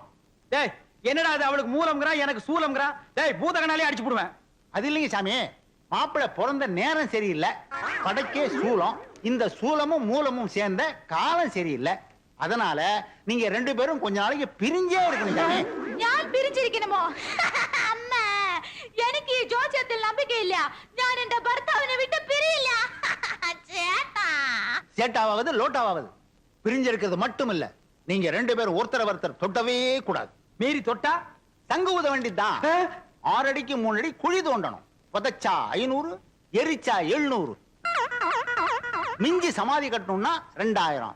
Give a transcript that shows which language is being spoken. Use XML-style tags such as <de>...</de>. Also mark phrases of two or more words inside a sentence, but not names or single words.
<ta>டேய், என்னடா அது? அவளுக்கு மூலம்ங்கறா, எனக்கு சூலம்ங்கறா. டேய், பூதகனாலே அடிச்சு போடுவேன். அது இல்லைங்க சாமி, மாப்பிள்ளை பிறந்த நேரம் சரியில்லை, படைக்கே சூலம். இந்த சூலமும் மூலமும் சேர்ந்த காலம் சரியில்லை. அதனால நீங்க 2 பேரும் கொஞ்ச நாளைக்கு பிரிஞ்சே இருக்கணும் சாமி.</ta> <ml>ഞാൻ പിരിച്ചിരിക്കണമോ? അമ്മ, എനിക്ക് ഈ ജോസ്യത്തിൽ നம்பிക്കை ഇല്ല. ഞാൻ എന്റെ ഭർത്താവിനെ വിട്ട് പിരിയില്ല. ചേട്ടാ,</ml> <ta>சேட்டாவது லோட்டாவது பிரிஞ்சிருக்கிறது மட்டும் இல்ல, நீங்க 2 பேரும் ஒருத்தர் தொட்டவே கூடாது. மீறி தொட்டா தங்கு ஊத வேண்டியதுதான். 6 அடிக்கு 3 அடி குழி தோண்டணும். புதைச்சா 500, எரிச்சா 700. மிஞ்சி சமாதி கட்டணும்னா 2000.</ta>